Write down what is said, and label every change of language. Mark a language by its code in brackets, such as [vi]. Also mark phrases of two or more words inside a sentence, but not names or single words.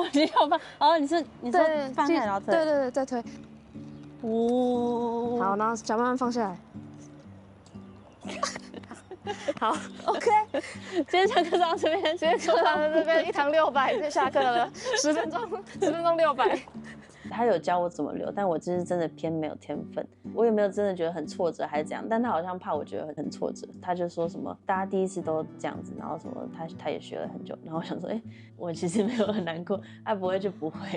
[zh] 你要放，哦，你說放下來然後推，對，再推，好，然後腳慢慢放下來，好 ，OK， 今天上課到這邊，今天課到這邊1堂600，就下課了，10分鐘600。他有教我怎麼留，但我就是真的偏沒有天分，我也沒有真的覺得很挫折還是怎樣，但他好像怕我覺得很挫折，他就說什麼大家第一次都這樣子，然後什麼他也學了很久，然後我想說，我其實沒有很難過，不會就不會。